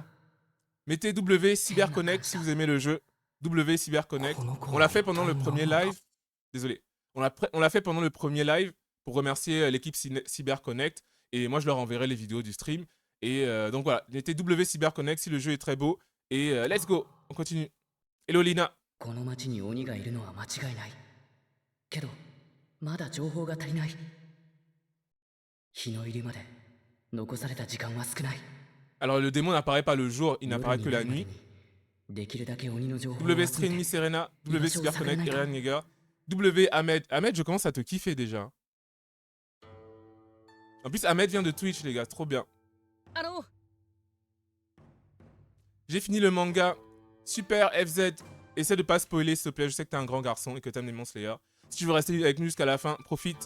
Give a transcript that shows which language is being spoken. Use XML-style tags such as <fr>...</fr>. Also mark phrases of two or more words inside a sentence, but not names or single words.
<fr>Mettez W CyberConnect si vous aimez le jeu. W CyberConnect. On l'a fait pendant le premier live. Désolé. On l'a fait pendant le premier live pour remercier l'équipe CyberConnect. Et moi, je leur enverrai les vidéos du stream. Et donc voilà, mettez W CyberConnect si le jeu est très beau. Et</fr> <en>let's go,</en> <fr>on continue. Hello Lina. Alors le démon n'apparaît pas le jour, il n'apparaît que la nuit. W Stream Miss Serena, W CyberConnect, Eren Yeager, W Ahmed. Ahmed, je commence à te kiffer déjà. En plus, Ahmed vient de Twitch, les gars, trop bien. J'ai fini le manga. Super, FZ. Essaie de pas spoiler, s'il te plaît. Je sais que t'es un grand garçon et que t'aimes Demon Slayer. Si tu veux rester avec nous jusqu'à la fin, profite.</fr>